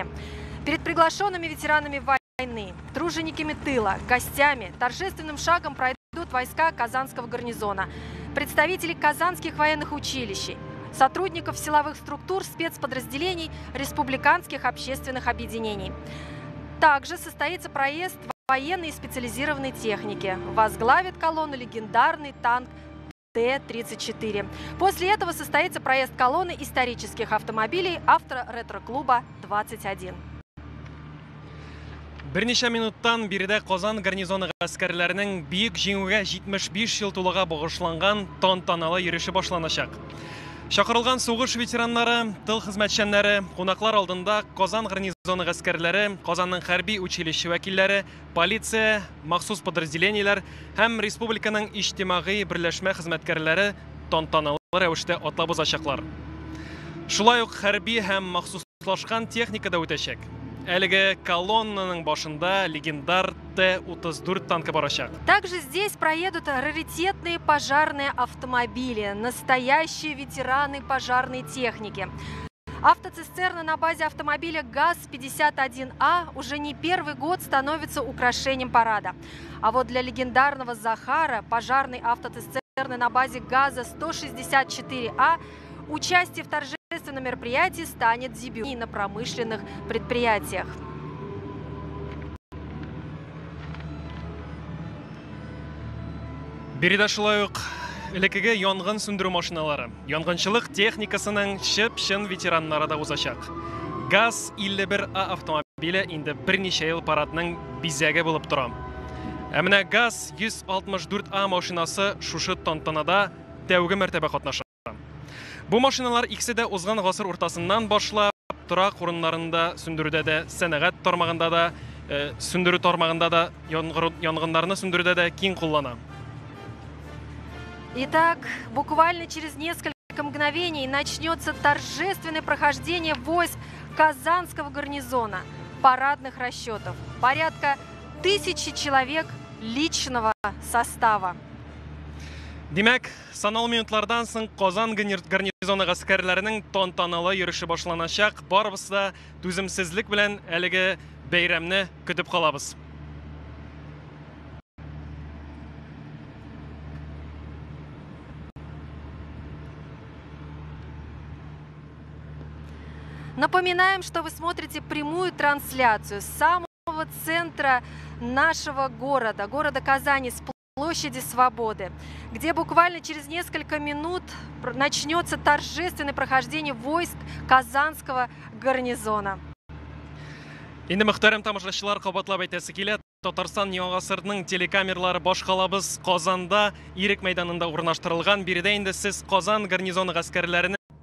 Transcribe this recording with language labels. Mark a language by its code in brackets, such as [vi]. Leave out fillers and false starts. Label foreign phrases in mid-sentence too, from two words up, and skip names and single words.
[ru] Перед приглашенными ветеранами войны, тружениками тыла, гостями торжественным шагом пройдут войска Казанского гарнизона, представители казанских военных училищ, сотрудников силовых структур, спецподразделений, республиканских общественных объединений. Также состоится проезд военной и специализированной техники. Возглавит колонну легендарный танк Т-34. После этого состоится проезд колонны исторических автомобилей авто-ретро-клуба 21. [tt] Берничә минуттан биредә Казан гарнизоны гаскәрләренең бөек җиңүгә 75 ел тулуга багышланган тантаналы йөреше башланачак. Шакырылган сугыш ветераннары, тыл хезмәтчәннәре, кунаклар алдында Казан гарнизоны гаскәрләре, Казанның хәрби училище вәкилләре, полиция, махсус подразделениеләр һәм республиканың иҗтимагый берләшмә хезмәткәрләре тантаналы рәвештә атлап узачаклар. Шулай ук хәрби һәм махсуслашкан техника да үтәчәк. Әлеге колоннаның башында легендар Т-34 танкы барачак. [ru] Также здесь проедут раритетные пожарные автомобили, настоящие ветераны пожарной техники. Автоцистерна на базе автомобиля ГАЗ-51А уже не первый год становится украшением парада. А вот для легендарного Захара пожарной автоцистерны на базе ГАЗа-164А участие в торжественном мероприятии станет дебютом на промышленных предприятиях. [tt] Биредә шулай ук элекеге янгын сүндерү машиналары, янгынчылык техникасының чып-чын ветераннары да узачак. ГАЗ-51А автомобиле инде берничә ел парадның бизәге булып тора. Ә менә ГАЗ-164А машинасы шушы тантанада тәүге мәртәбә катнаша. Бу машиналар икесе дә узган гасыр уртасыннан башлап торак урыннарында сүндерүдә дә, сәнәгать тармагында да, сүндерү тармагында да, янгыннарны сүндерүдә дә киң куллана. [ru] Итак, буквально через несколько мгновений начнется торжественное прохождение войск Казанского гарнизона, парадных расчетов. Порядка 1000 человек личного состава. [tt] Димәк, санал минутлардан соң Казан гарнизоны гаскәрләренең тантаналы йөреше башланачак. Барыбыз да түземсезлек белән әлеге бәйрәмне көтеп калабыз. [ru] Напоминаем, что вы смотрите прямую трансляцию с самого центра нашего города Казани, с площади Свободы, где буквально через несколько минут начнется торжественное прохождение войск Казанского гарнизона. [tt] Инде мөхтәрәм тамашачылар, кабатлап әйтәсе килә, Татарстан яңа гасырның телекамералары башкалабыз Казанда, Ирек мәйданында урнаштырылган. Биредә инде сез Казан гарнизоны гаскәрләренең